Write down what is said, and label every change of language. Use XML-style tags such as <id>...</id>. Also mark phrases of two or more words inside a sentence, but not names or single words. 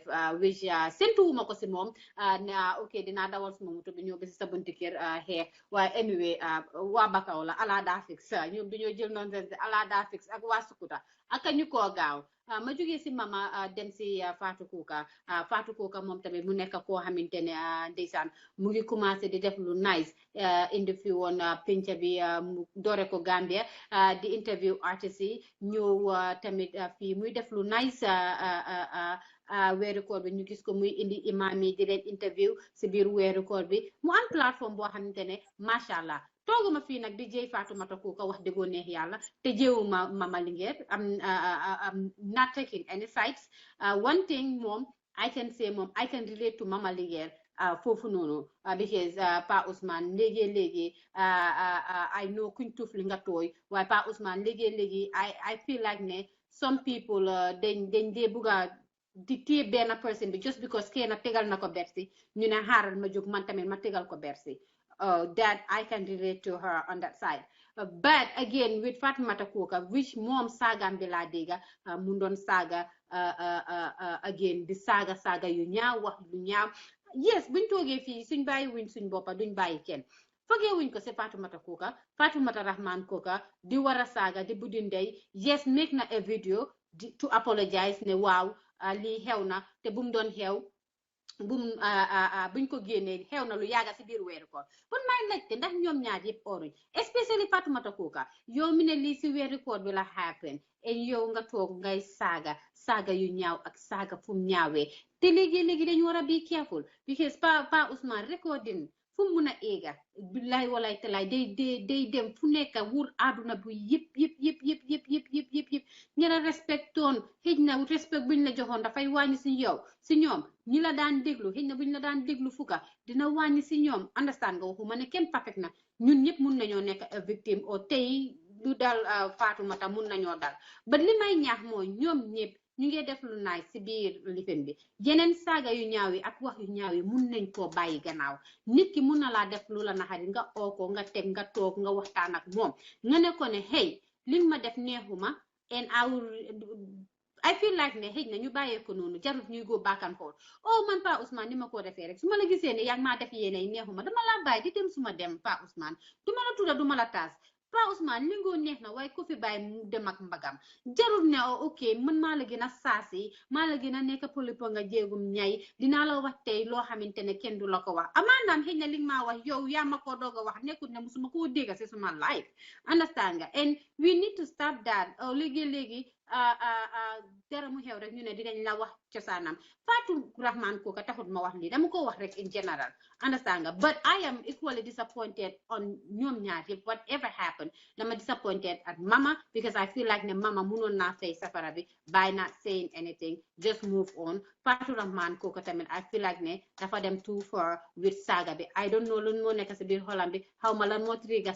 <wo>which séntuwuma ko si moom ne ok dinaa dawal suma moto bi ñëw ba si sa buntu kër xeex waaye anyway waa Bakaw la ala daa fix ñoom dañoo jël noonu ala daa fix ak waa Sukuta ak ñu koo gaaw ma jógee si mama dem si Fatou Kooka moom tamit mu nekk koo xamante ne ndeysaan mu ngi commencé di def lu nice indi fi woon penca bi mu doore ko Gambia di interview artist yi ñëw tamit fii muy def lu nice weeru koor bi ñu gis ko muy indi imam yi di leen interview si biir weeru koor bi mu am plateforme boo xamante ne</wo> <ar>ما شاء الله</ar> <wo>tooguma fii nag di jëy Fatoumatta</wo> <en>Kooka</en> <wo>wax dëggoo neex yàlla te jëwuma</wo> <en>Mamalinguere am not taking any sides one thing moom I can say moom I can relate to</en> <wo>Mamalinguere foofu noonu because Pa Ousmane léegi</wo> <en>I know</en> <wo>kuñ tuuf li nga tooy waaye Pa Ousmane léegi</wo> <en>I feel like</en> <wo>ne</wo> <en>some people</en> <wo>dañ dee bugga di téye benn person bi</wo> <en>just because</en> <wo>kenn tegal na ko bersi ñu ne xaaral ma jóg man tamit ma tegal ko bersi</wo> <en>that I can relate to her on that side but again with</en> <wo>Fatoumatta Kooka which moom saagam bi laa dégga mu doon saaga again di saaga yu ñaaw wax yu ñaaw yes buñ toogee fii suñ bàyyi wuñ suñ boppa duñ bàyyi kenn fogee wuñ ko si Fatoumatta Kooka Fatoumatta Rahman Kooka di war a saaga di buddi ndey yes make na</wo> <en>a video to apologize</en> <wo>ne waaw lii xew na te bu mu doon xew buñ ko génnee xew na lu yàgga si biir weeru koor bon may laajte ndax ñoom ñaar yëpp oruñ especially Fatoumatta Kooka yow mi ne lii si weeru koor bi la happen and yow nga toog ngay saaga yu ñaaw ak saaga fu mu ñaawee te léegi dañu war a</wo> <en>be careful</en> <wo>because Pa Ousmane recording fu mu mun a eega</wo> <ar>بالله والله تالله</ar> <wo>day dem fu nekk wur àdduna bu yëpp ñara respectoon xëj na respect buñ la joxoon dafay wàññi si ñoom ñi la daan déglu xëj na buñ la daan déglu fuka dina wàññi si ñoom understand nga waxuma ne kenn perfect na ñun ñëpp mun nañoo nekk a victime o tey lu dal Fatoumatta mun nañoo dal ba li may ñaax mooy ñoom ñëpp ñu ngi def lu naay si biir lifin bi yeneen saaga yu ñaaw yi ak wax yu ñaaw yi mun nañ koo bàyyi gannaaw nit ki mun na laa def lu la naxari nga oo ko nga teg nga toog nga waxtaan ak moom nga ne ko ne hey li ma def neexuma and</wo> <en>I feel like</en> <wo>ne xëj na ñu bàyyee ko noonu jarut ñuy</wo> <en>go back and forth oh man</en> <wo>Pa Ousmane ni ma ko defee rek su ma la gisee ne yaa ngi maa def yéene yi neexuma dama laa bàyyi di dem suma dem Pa Ousmane duma la tudda duma la taas Pa Ousmane li ngoo neex na waaye ko fi bàyyi mu dem ak mbagam jarul ne ok man maa la gën a saasi maa la gën a nekk polipo nga jéegum ñay dinaa la wax tey loo xamante ne kenn du la ko wax amaanaam xëy na li nga maa wax yow yaa ma ko doog a wax nekkul ne musuma koo dégga si suma life understand nga</wo> <en>and we need to stop that</en> <wo>léegi dara mu xew rek ñu ne dinañ la wax cosaanam Fatou Rahman Kooka taxut ma wax lii dama ko wax rek</wo> <en>in general understand</en> <wo>nga</wo> <en>but I am equally disappointed on</en> <wo>ñoom ñaar yëpp</wo> <en>whatever happened</en> <wo>dama</wo> <en>disappointed at Mama because I feel like</en> <wo>ne Mama munoon naa fay safara bi</wo> <en>by not saying anything just move on</en> <wo>Fatou Rahman Kooka tamit</wo> <en>I feel like</en> <wo>ne dafa dem</wo> <en>too far with</en> <wo>saaga bi</wo> <en>I don't know</en> <wo>lan moo nekk si biir xolam bi xaw ma lan moo trigger</wo>